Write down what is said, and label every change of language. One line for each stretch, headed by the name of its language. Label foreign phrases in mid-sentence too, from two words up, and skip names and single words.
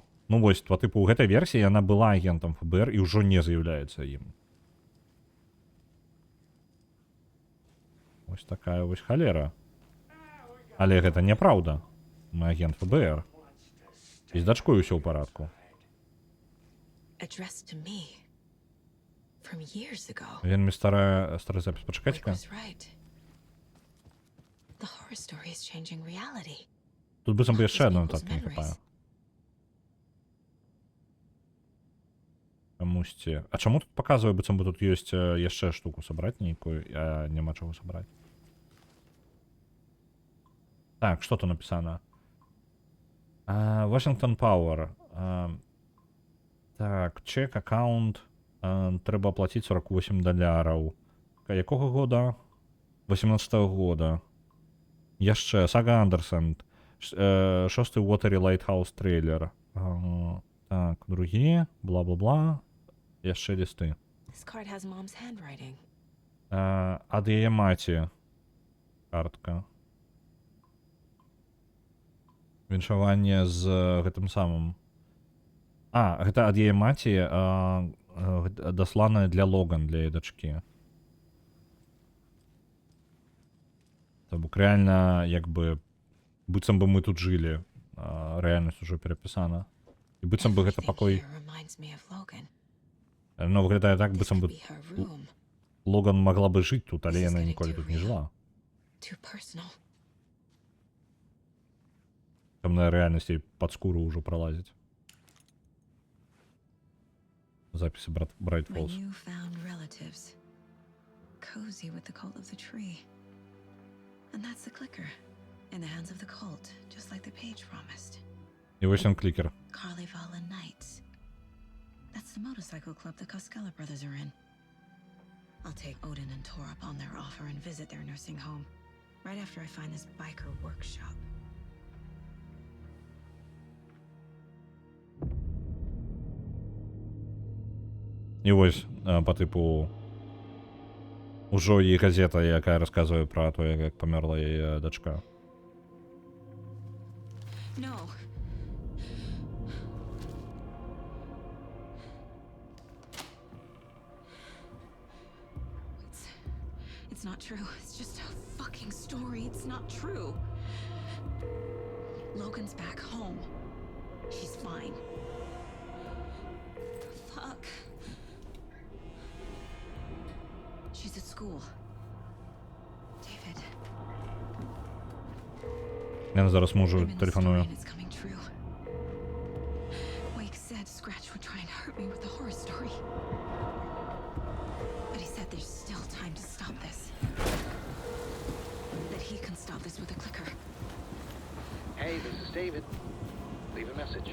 Belarusian: Ну, вось, па тыпу, у гэтай версіі яна была агентам ФБР і ўжо не з'яўляецца ім. Вось такая вось халера. Але гэта няпраўда. Мы агент ФБР. І з дачкой усё ў парадку.
English: Addressed to me. From years ago.
Belarusian: Вельмі стары запіс.
English: Rick
Belarusian: Пачакайце-ка.
English: was right. The horror story is changing reality.
Belarusian: Тут быццам бы яшчэ адной
English: People's
Belarusian: нотаткі не хапае.
English: memories.
Belarusian: Камусьці. А чаму тут паказвае, быццам бы тут ёсць яшчэ штуку сабраць нейкую, а няма чаго сабраць? Так, што тут напісана?
English: Washington Power.
Belarusian: Так, чек, аккаунт. Трэба аплаціць $48. Якога года? 18-го года. Яшчэ, Сага Андерсон. 6-й Watery Lighthouse трейлер. Так, другі, бла-бла-бла. Яшчэ лісты.
English: This card has mom's handwriting.
Belarusian: Ад яе маці. Картка. Віншаванне з гэтым самым. Гэта ад яе маці дасланае для Логан, для яе дачкі. То бок рэальна, як бы, быццам бы мы тут жылі. Рэальнасць ужо перапісана. І быццам бы гэта
English: Everything
Belarusian: пакой...
English: here reminds me of Logan.
Belarusian: Ну, выглядае так,
English: This
Belarusian: быццам
English: could
Belarusian: бы
English: be her room.
Belarusian: Логан магла бы жыць тут, але яна ніколі тут не жыла.
English: Too personal.
Belarusian: Тамная рэальнасць ей пад скуру ўжо пралазіць. Запісы Bright
English: My Falls. newfound relatives. Cozy with the cult of the tree. And that's the clicker. In the hands of the cult, just like the page promised.
Belarusian: І вось ён клікер.
English: Carnivala Nights. That's the motorcycle club the Costello brothers are in. I'll take Odin and Tor up on their offer and visit their nursing home. Right after I find this biker workshop.
Belarusian: І вось, па тыпу, ужо і газета, якая расказвае пра тое, як памерла яе дачка.
English: No. It's not true. It's just a fucking story. It's not true. Logan's back home. She's fine. Fuck. She's at school. David.
Belarusian: Я зараз
English: I'm
Belarusian: мужу
English: in the story
Belarusian: телефоную.
English: and it's coming true. Wake said Scratch would try and hurt me with the horror story. But he said there's still time to stop this. That he can stop this with a clicker. Hey, this is David. Leave a message.